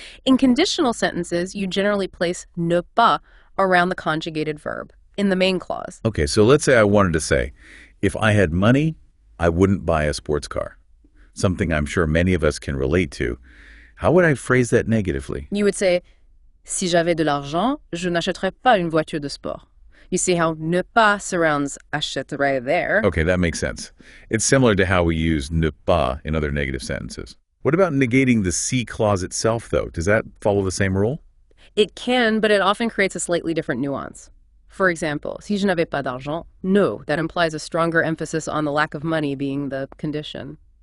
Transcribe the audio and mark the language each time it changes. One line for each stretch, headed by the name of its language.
English: In conditional sentences, you generally place ne pas around the conjugated verb in the main clause. Okay, so let's say I wanted to say, if I had money, I wouldn't buy a sports car. Something I'm sure many of us can relate to. How would I phrase that negatively? You would say,
French: si j'avais de l'argent, je n'achèterais pas une voiture de sport.
English: You see how ne pas surrounds achèterais there. Okay, that makes sense. It's similar to how we use ne pas in other negative sentences. What about negating the C clause itself, though? Does that follow the same rule? It can, but it often creates a slightly different nuance. For example,
French: si je n'avais pas d'argent,
English: no, that implies a stronger emphasis on the lack of money being the condition.